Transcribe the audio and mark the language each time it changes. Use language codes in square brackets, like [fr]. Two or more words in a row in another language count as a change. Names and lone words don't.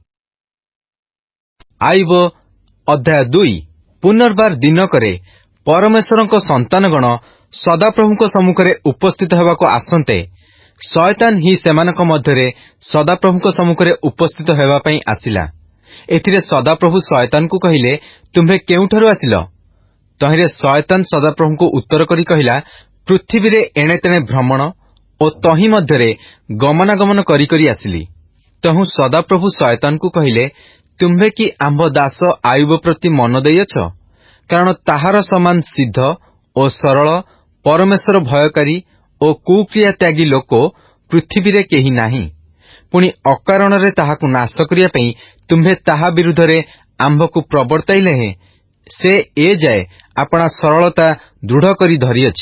[or] ଆୟୁବ ଅଧ୍ୟାୟ 2। ପୁନର୍ବାର ଦିନକରେ ପରମେଶ୍ୱରଙ୍କ ସନ୍ତାନଗଣ ସଦାପ୍ରଭୁଙ୍କ ସମ୍ମୁଖରେ ଉପସ୍ଥିତ ହେବାକୁ ଆସନ୍ତେ ଶୟତାନ ହିଁ ସେମାନଙ୍କ ମଧ୍ୟରେ ସଦାପ୍ରଭୁଙ୍କ ସମ୍ମୁଖରେ ଉପସ୍ଥିତ ହେବା ପାଇଁ ଆସିଲା। ଏଥିରେ ସଦାପ୍ରଭୁ ଶୟତାନ କୁ କହିଲେ, ତୁମ୍ଭେ କେଉଁଠାରୁ ଆସିଲ? ତହିଁରେ ଶୟତାନ ସଦାପ୍ରଭୁ କୁ ଉତ୍ତର କରି କହିଲା, ପୃଥିବୀ ରେ ଏଣେ ତେଣେ ଭ୍ରମଣ ଓ ତହିଁ ମଧ୍ୟରେ ଗମନାଗମନ କରି କରି ଆସିଲି। ତହୁଁ ସଦାପ୍ରଭୁ ଶୟତାନକୁ କହିଲେ, ତୁମ୍ଭେ କି ଆମ୍ଭ ଦାସ ଆୟୁବ ପ୍ରତି ମନ ଦେଇଅଛ? କାରଣ ତାହାର ସମାନ ସିଦ୍ଧ ଓ ସରଳ, ପରମେଶ୍ୱର ଭୟକାରୀ ଓ କୁକ୍ରିୟା ତ୍ୟାଗୀ ଲୋକ ପୃଥିବୀରେ କେହି ନାହିଁ। ପୁଣି ଅକାରଣରେ ତାହାକୁ ନାଶ କରିବା ପାଇଁ ତୁମ୍ଭେ ତାହା ବିରୁଦ୍ଧରେ ଆମ୍ଭକୁ ପ୍ରବର୍ତ୍ତାଇଲେ ହେଁ ସେ ଏ ଯାଏ ଆପଣା ସରଳତା ଦୃଢ଼ କରି ଧରିଅଛି।